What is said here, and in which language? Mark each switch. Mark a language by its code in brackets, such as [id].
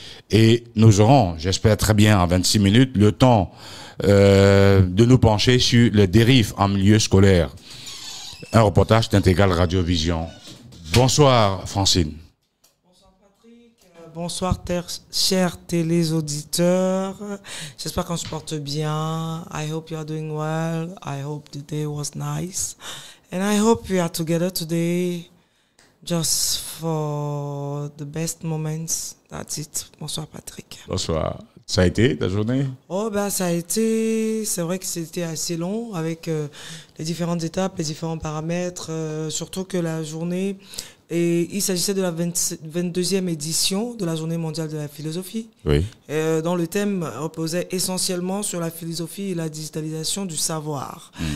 [fr] Et nous aurons, j'espère très bien en 26 minutes, le temps de nous pencher sur les dérives en milieu scolaire. Un reportage d'Intégrale Radio Vision. Bonsoir Francine. Bonsoir Patrick, bonsoir chers téléauditeurs. J'espère qu'on se porte bien. [en] I hope you are doing well. I hope the day was nice. And I hope we are together today just for the best moments. That's it. [fr] Bonsoir Patrick. Bonsoir. Ça a été ta journée? Oh ben ça a été, c'est vrai que c'était assez long avec les différentes étapes, les différents paramètres, surtout que la journée, et il s'agissait de la 22e édition de la Journée mondiale de la philosophie, oui. Dont le thème reposait essentiellement sur la philosophie et la digitalisation du savoir.